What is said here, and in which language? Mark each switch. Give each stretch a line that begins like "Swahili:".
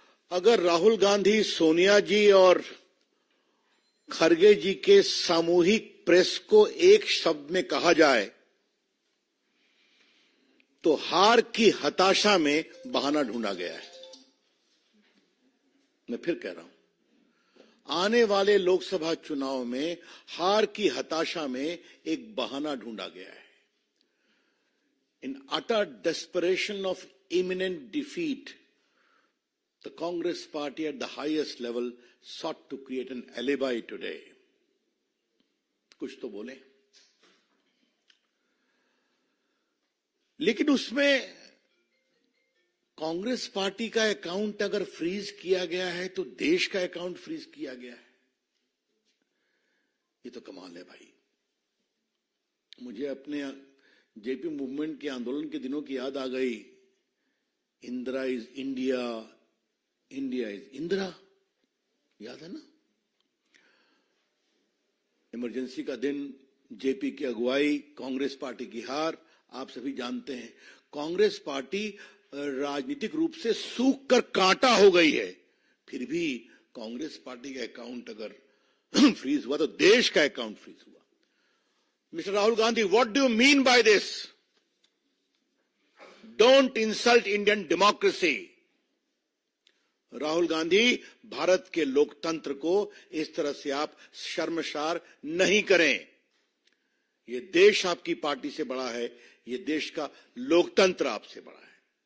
Hindi: अगर राहुल गांधी, सोनिया जी और खरगे जी के सामूहिक प्रेस को एक शब्द में कहा जाए तो हार की हताशा में बहाना ढूंढा गया है। मैं फिर कह रहा हूं, आने वाले लोकसभा चुनाव में हार की हताशा में एक बहाना ढूंढा गया है।
English: In utter desperation of imminent defeat, the Congress party at the highest level sought to create an alibi today.
Hindi: कुछ तो बोले, लेकिन उसमें कांग्रेस पार्टी का अकाउंट अगर फ्रीज किया गया है तो देश का अकाउंट फ्रीज किया गया है। ये तो कमाल है भाई। मुझे अपने जेपी मूवमेंट के आंदोलन के दिनों की याद आ गई।
English: Indira is India, India is Indira,
Hindi: याद है ना? इमरजेंसी का दिन, जेपी की अगुवाई, कांग्रेस पार्टी की हार, आप सभी जानते हैं। कांग्रेस पार्टी राजनीतिक रूप से सूख कर कांटा हो गई है, फिर भी कांग्रेस पार्टी का अकाउंट अगर फ्रीज हुआ तो देश का अकाउंट फ्रीज हुआ।
English: Mr. Rahul Gandhi, what do you mean by this? Don't insult Indian democracy.
Hindi: Rahul Gandhi, Bharat के लोकतंत्र को इस तरह से आप शर्मसार नहीं करें। ये देश आपकी पार्टी से बड़ा है, ये देश का लोकतंत्र आपसे बड़ा है।